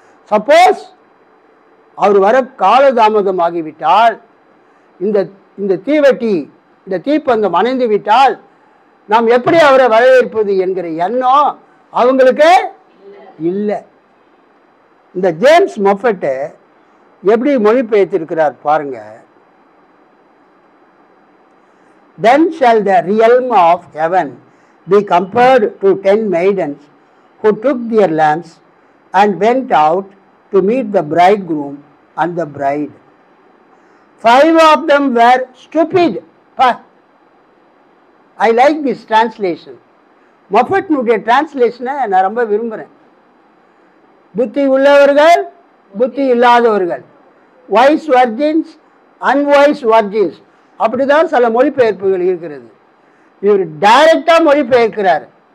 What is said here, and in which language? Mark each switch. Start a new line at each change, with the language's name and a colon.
Tamil: Suppose அவர் வர காலதாமதமாகிவிட்டால், இந்த இந்த தீவெட்டி இந்த தீப்பந்தம் அணைந்து விட்டால் நாம் எப்படி அவரை வரவேற்பது என்கிற எண்ணம் அவங்களுக்கு இல்லை. இந்த ஜேம்ஸ் மொஃபெட் எப்படி மொழிபெயர்த்திருக்கிறார் பாருங்க.
English: Then shall the realm of heaven be compared to 10 maidens who took their lamps and went out to meet the bridegroom and the bride. 5 of them were stupid. I like this translation.
Tamil: மொஃபெட்னுடைய டிரான்ஸ்லேஷனை நான் ரொம்ப விரும்புகிறேன். புத்தி உள்ளவர்கள், புத்தி இல்லாதவர்கள்,
English: wise virgins, unwise virgins,
Tamil: அப்படிதான் சில மொழிபெயர்ப்புகள் இருக்கிறது. இவர் டைரக்டாக மொழிபெயர்க்கிறார்.